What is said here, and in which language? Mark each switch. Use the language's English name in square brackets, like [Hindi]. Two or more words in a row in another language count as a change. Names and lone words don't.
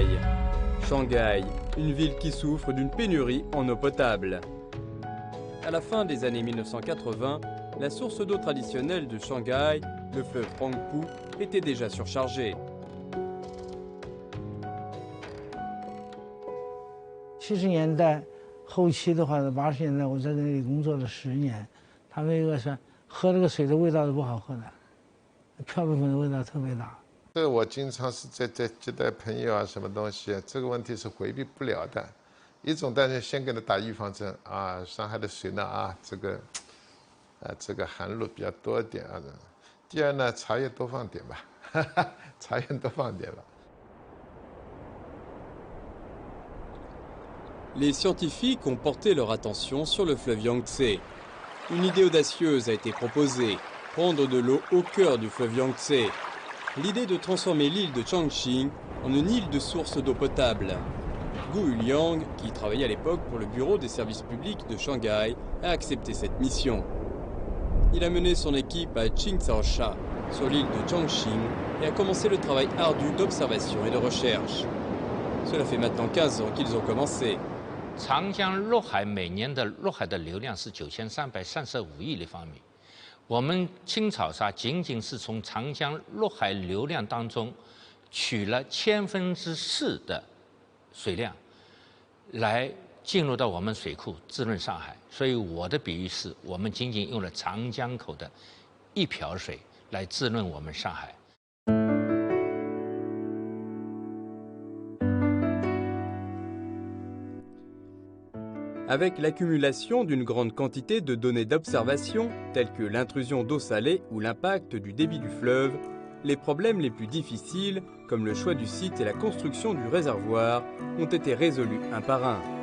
[French] Shanghai, une ville qui souffre d'une pénurie en eau potable. À la fin des années 1980, la source d'eau traditionnelle de Shanghai, le fleuve Huangpu, était déjà surchargée. [Chinese] 70 年代后期的话，80年代我在那里工作了10年，他们那个是喝这个水的味道是不好喝的，漂白粉的味道特别大。这我经常是在接待朋友啊，什么东西，这个问题是回避不了的。一种当然先给他打预防针啊，上海的水呢啊，这个含氯比较多一点啊。第二呢，茶叶多放点吧，茶叶多放点吧。 [French] Les scientifiques ont porté leur attention sur le fleuve Yangtze. Une idée audacieuse a été proposée, prendre de l'eau au cœur du fleuve Yangtze. L'idée de transformer l'île de Changqing en une île de source d'eau potable. Gu Yuliang, qui travaillait à l'époque pour le bureau des services publics de Shanghai, a accepté cette mission. Il a mené son équipe à Qingcaosha, sur l'île de Changqing, et a commencé le travail ardu d'observation et de recherche. Cela fait maintenant 15 ans qu'ils ont commencé. [Chinese] 长江入海每年的入海的流量是9335亿立方米，我们青草沙仅仅是从长江入海流量当中取了4/1000的水量，来进入到我们水库滋润上海。所以我的比喻是，我们仅仅用了长江口的一瓢水来滋润我们上海。 [French] Avec l'accumulation d'une grande quantité de données d'observation, telles que l'intrusion d'eau salée ou l'impact du débit du fleuve, les problèmes les plus difficiles, comme le choix du site et la construction du réservoir, ont été résolus un par un.